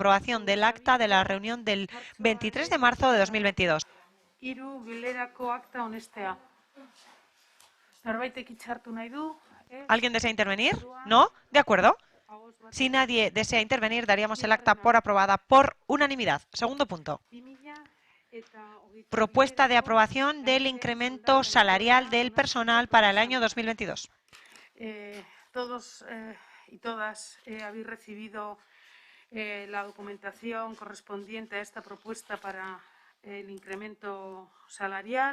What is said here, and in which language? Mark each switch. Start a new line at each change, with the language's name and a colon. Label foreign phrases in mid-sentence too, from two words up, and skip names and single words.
Spanish: aprobación del acta de la reunión del 23 de marzo de 2022.
Basque: Hiru bilerako akta onestea. Norbaitek hitza hartu nahi du?
Spanish: ¿Alguien desea intervenir? ¿No? De acuerdo. Si nadie desea intervenir, daríamos el acta por aprobada por unanimidad. Segundo punto. Propuesta de aprobación del incremento salarial del personal para el año 2022. Todos y todas habéis recibido la documentación correspondiente a esta propuesta para el incremento salarial.